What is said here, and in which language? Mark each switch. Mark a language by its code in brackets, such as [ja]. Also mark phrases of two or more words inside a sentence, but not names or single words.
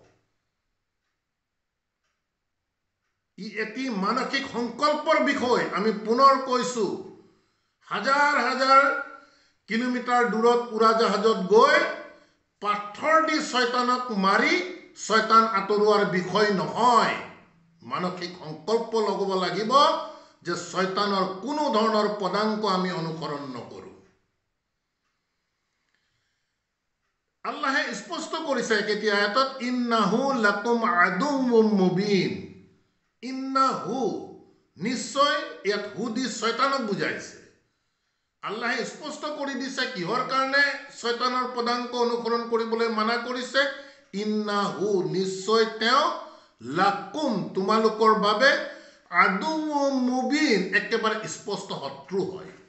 [as] ই এটি মানসিক সংকল্পৰ বিষয় আমি পুনৰ কৈছো হাজাৰ হাজাৰ কিলোমিটাৰ দূৰত উৰাজাহাজত গৈ পাথৰ দি শয়তানক মাৰি শয়তান আঁতৰোৱাৰ বিষয় নহয় মানসিক সংকল্প ল'ব লাগিব যে শয়তানৰ কোনো ধৰণৰ পদাঙ্ক আমি অনুসৰণ নকৰো আল্লাহে স্পষ্ট কৰিছে কেতিয়া আয়াতত [ar] إنه لكم عدو مبين [as] ইন্নাহু নিশ্চয় ইয়াত হু দি শয়তানক বুজাইছে আল্লাহে স্পষ্ট কৰি দিছে কিহৰ কাৰণে শয়তানৰ পদাঙ্ক অনুসৰণ কৰিবলৈ মানা কৰিছে ইন্নাহু নিশ্চয় তেওঁ লাকুম তোমালোকৰ বাবে [ar] عدو مبين [as] একেবাৰে স্পষ্ট শত্ৰু হয়